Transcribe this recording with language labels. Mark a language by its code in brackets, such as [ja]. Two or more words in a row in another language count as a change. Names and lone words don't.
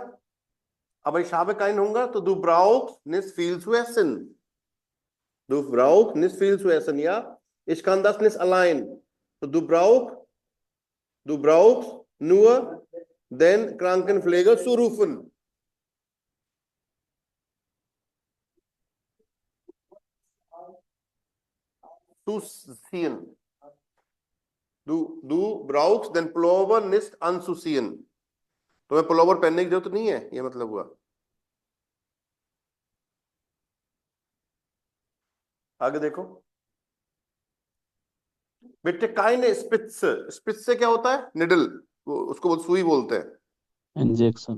[de] अब ich habe keinen Hunger, तो du brauchst nicht viel zu essen. Du brauchst nicht viel zu essen, ja? Ich kann das nicht allein. So, du brauchst nur den Krankenpfleger zu rufen. Zu ziehen. Du brauchst den Pullover nicht anzuziehen. [hi] तुम्हें पुलोवर पहनने की जरूरत नहीं है, ये मतलब हुआ. आगे देखो बेटे, [de] keine Spitze. [hi] Spitze क्या होता है? निडल, उसको सुई बोलते हैं, इंजेक्शन।